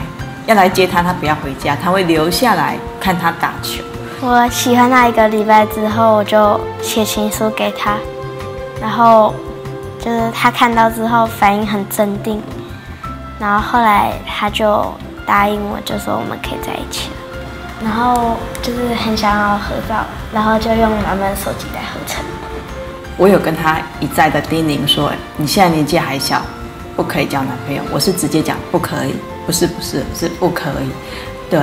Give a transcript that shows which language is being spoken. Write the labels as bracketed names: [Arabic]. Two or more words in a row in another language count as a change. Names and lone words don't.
[Chinese] 要來接他，他不要回家，他會留下來看他打球。我喜歡他1個禮拜之後，我就寫情書給他，然後就是他看到之後反應很鎮定，然後後來他就答應我，就說我們可以在一起了。然後就是很想要合照，然後就用他們手機來合成。我有跟他一再的叮嚀說，你現在年紀還小，不可以交男朋友。我是直接講不可以。不是不可以，對。